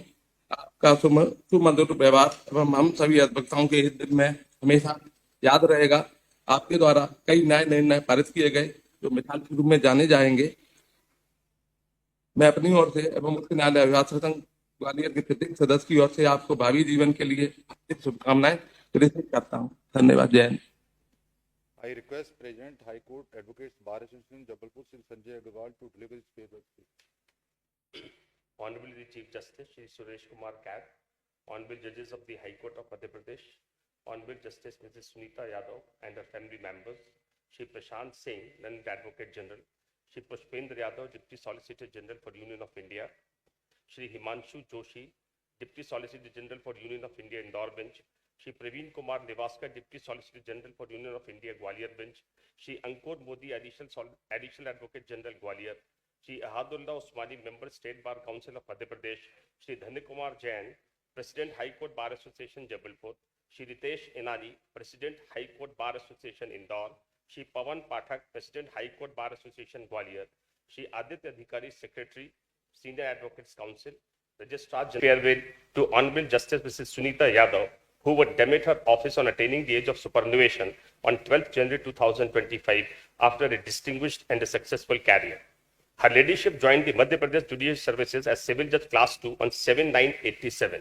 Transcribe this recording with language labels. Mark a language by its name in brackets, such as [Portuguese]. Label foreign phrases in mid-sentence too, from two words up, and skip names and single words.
[Hindi] आपका सुमधुर व्यवहार एवं हम सभी अधिवक्ताओं के इस दिन में हमेशा याद रहेगा। आपके द्वारा कई नए निर्णय पारित किए गए जो मिसाल के रूप में जाने जाएंगे। मैं अपनी ओर से एवं मुख्य न्यायालय अभिभाषक संघ ग्वालियर के प्रत्येक सदस्य की ओर से आपको भावी जीवन के लिए हार्दिक शुभकामनाएं प्रेषित करता हूँ। धन्यवाद। जय हिंद। [English] I request President High Court Advocates Bar Association Jabalpur Shri Sanjay Agarwal to deliver his farewell speech. Honorable the Chief Justice Shri Suresh Kumar Kaid, Honorable Judges of the High Court of Madhya Pradesh, Honorable Justice Mrs. Sunita Yadav and her family members, Shri Prashant Singh, Learned Advocate General, Shri Pushpendra Yadav, Deputy Solicitor General for Union of India, Shri Himanshu Joshi, Deputy Solicitor General for Union of India Indore Bench, Shri Praveen Kumar Nevaskar, Deputy Solicitor General for Union of India Gwalior Bench, Shri Ankur Modi, Additional Advocate General Gwalior, Shri Ahadullah Usmani, Member State Bar Council of Madhya Pradesh, Shri Dhanya Kumar Jain, President High Court Bar Association Jabalpur, Shri Ritesh Inani, President High Court Bar Association Indore, Shri Pawan Pathak, President High Court Bar Association Gwalior, Shri Aditya Adhikari, Secretary, Senior Advocates Council, Registrar General. Farewell to Honorable Justice Mrs. Sunita Yadav, who would demit her office on attaining the age of superannuation on 12th January 2025 after a distinguished and a successful career. Her ladyship joined the Madhya Pradesh Judicial Services as Civil Judge Class 2 on 7/9/87.